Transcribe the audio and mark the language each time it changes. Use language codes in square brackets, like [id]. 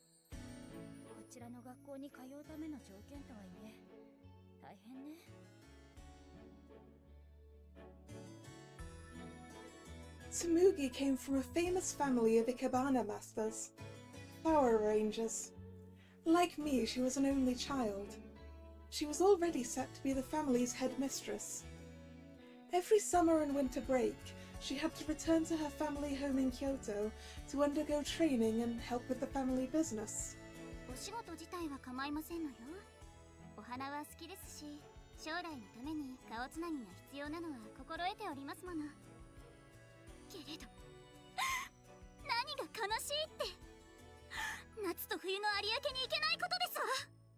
[ja] こちらの学校に通うための条件とはいえ、大変ね。 [en] Tsumugi came from a famous family of Ikebana masters, flower arrangers. Like me, she was an only child. She was already set to be the family's headmistress. Every summer and winter break, she had to return to her family home in Kyoto to undergo training and help with the family business. [ja] お仕事自体は構いませんのよ。お花は好きですし、将来のために顔つなぎが必要なのは心得ておりますもの。けれど何が悲しいって、夏と冬の有明に行けないことですわ。